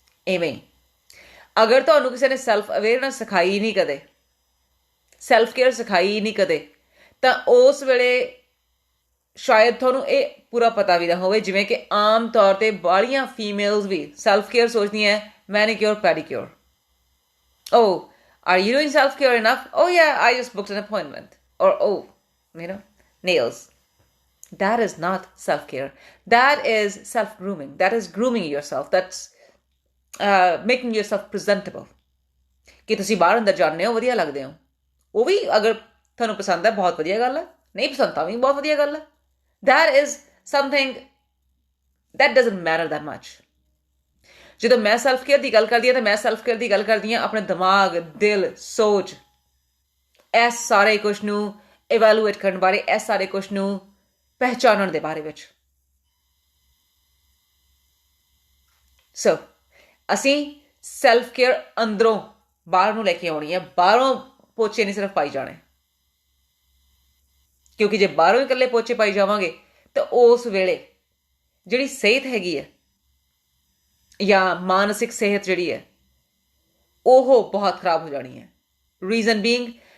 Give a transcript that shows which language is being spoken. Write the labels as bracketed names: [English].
[Punjabi] ਇਵੇਂ ਅਗਰ ਤੁਹਾਨੂੰ ਕਿਸੇ ਨੇ ਸੈਲਫ ਅਵੇਅਰਨੈਸ ਸਿਖਾਈ ਨਹੀਂ ਕਦੇ, ਸੈਲਫ ਕੇਅਰ ਸਿਖਾਈ ਨਹੀਂ ਕਦੇ, ਤਾਂ ਉਸ ਵੇਲੇ ਸ਼ਾਇਦ ਤੁਹਾਨੂੰ ਇਹ ਪੂਰਾ ਪਤਾ ਵੀ ਨਾ ਹੋਵੇ। ਜਿਵੇਂ ਕਿ ਆਮ ਤੌਰ 'ਤੇ ਬਾਹਲੀਆਂ females we self care ਸੋਚਦੀਆਂ manicure pedicure. [English] Oh, are you doing self-care enough? Oh yeah, I just booked an appointment. Or nails. That is not self-care. That is self-grooming. That is grooming yourself. That's making yourself presentable. [Punjabi] ਕਿ ਤੁਸੀਂ ਬਾਹਰ ਅੰਦਰ ਜਾਂਦੇ ਹੋ, ਵਧੀਆ ਲੱਗਦੇ ਹੋ, ਉਹ ਵੀ ਅਗਰ ਤੁਹਾਨੂੰ ਪਸੰਦ ਹੈ ਬਹੁਤ ਵਧੀਆ ਗੱਲ ਹੈ, ਨਹੀਂ ਪਸੰਦ ਤਾਂ ਵੀ ਬਹੁਤ ਵਧੀਆ ਗੱਲ ਹੈ। [English] That is something that doesn't matter that much. [Punjabi] ਜਦੋਂ ਮੈਂ ਸੈਲਫ ਕੇਅਰ ਦੀ ਗੱਲ ਕਰਦੀ ਹਾਂ ਤਾਂ ਮੈਂ ਸੈਲਫ ਕੇਅਰ ਦੀ ਗੱਲ ਕਰਦੀ ਹਾਂ ਆਪਣੇ ਦਿਮਾਗ, ਦਿਲ, ਸੋਚ, ਇਸ ਸਾਰੇ ਕੁਛ ਨੂੰ ਇਵੈਲੂਏਟ ਕਰਨ ਬਾਰੇ, ਇਸ ਸਾਰੇ ਕੁਛ ਨੂੰ ਪਹਿਚਾਨਣ ਦੇ ਬਾਰੇ ਵਿੱਚ। ਸੋ ਅਸੀਂ ਸੈਲਫ ਕੇਅਰ ਅੰਦਰੋਂ ਬਾਹਰ ਨੂੰ ਲੈ ਕੇ ਆਉਣੀ ਹੈ, ਬਾਹਰੋਂ ਪੋਚੇ ਨਹੀਂ ਸਿਰਫ ਪਾਈ ਜਾਣੇ, ਕਿਉਂਕਿ ਜੇ ਬਾਹਰੋਂ ਹੀ ਇਕੱਲੇ ਪੋਚੇ ਪਾਈ ਜਾਵਾਂਗੇ ਤਾਂ ਉਸ ਵੇਲੇ ਜਿਹੜੀ ਸਿਹਤ ਹੈਗੀ ਹੈ ਜਾਂ ਮਾਨਸਿਕ ਸਿਹਤ ਜਿਹੜੀ ਹੈ ਉਹ ਬਹੁਤ ਖਰਾਬ ਹੋ ਜਾਣੀ ਹੈ। [English] reason being